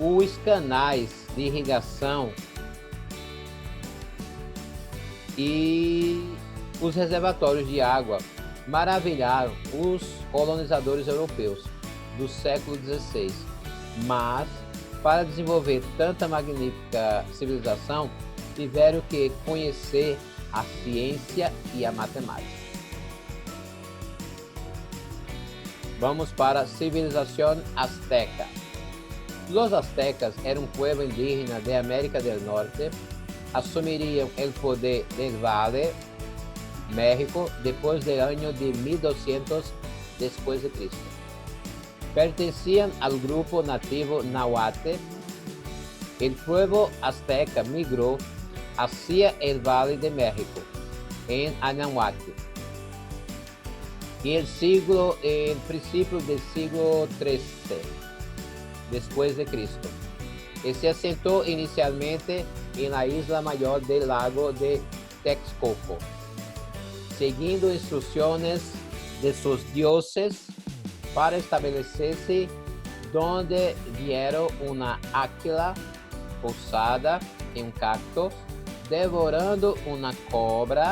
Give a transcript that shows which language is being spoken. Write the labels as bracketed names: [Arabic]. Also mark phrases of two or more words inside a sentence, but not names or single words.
[Portuguese] Os canais de irrigação e os reservatórios de água maravilharam os colonizadores europeus do século XVI. Mas, para desenvolver tanta magnífica civilização, tiveram que conhecer a ciência e a matemática. Vamos para a civilização azteca. [Spanish] Los aztecas [Portuguese] eram um povo indígena de América del Norte. Assumiriam o poder del Valle, México, depois do ano de 1200 depois de Cristo. Pertenciam ao grupo nativo Nahuatl. O povo azteca migrou [Spanish] hacia el [Portuguese] Valle de México, em Anahuac, em princípio do século XIII depois de Cristo, e se assentou inicialmente na isla maior do lago de Texcoco, seguindo instruções de seus dioses para estabelecer-se donde vieram uma águila pousada em um cacto, devorando uma cobra.